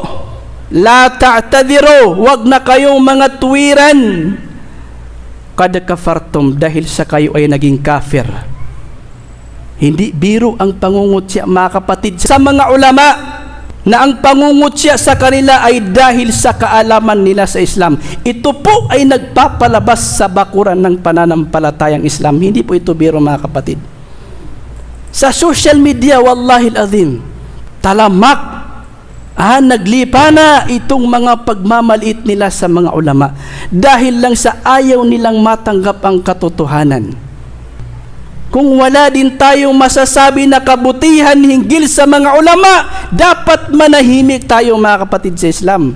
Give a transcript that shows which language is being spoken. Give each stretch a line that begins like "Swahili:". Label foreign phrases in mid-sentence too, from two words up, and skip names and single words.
Arabic: لا تعتذروا,
Filipino: wag na kayong mga tuwiran.
Arabic: قد كفرتم,
Filipino: dahil sa kayo ay naging kafir. Hindi biro ang pangungutya, mga kapatid, sa mga ulama, na ang pangungutya sa kanila ay dahil sa kaalaman nila sa Islam. Ito po ay nagpapalabas sa bakuran ng pananampalatayang Islam. Hindi po ito biro, mga kapatid. sa
English: social media,
Arabic: والله العظيم,
Filipino: talamak, naglipa na itong mga pagmamaliit nila sa mga ulama dahil lang sa ayaw nilang matanggap ang katotohanan. Kung wala din tayong masasabi na kabutihan hinggil sa mga ulama, dapat manahimik tayo mga kapatid sa Islam.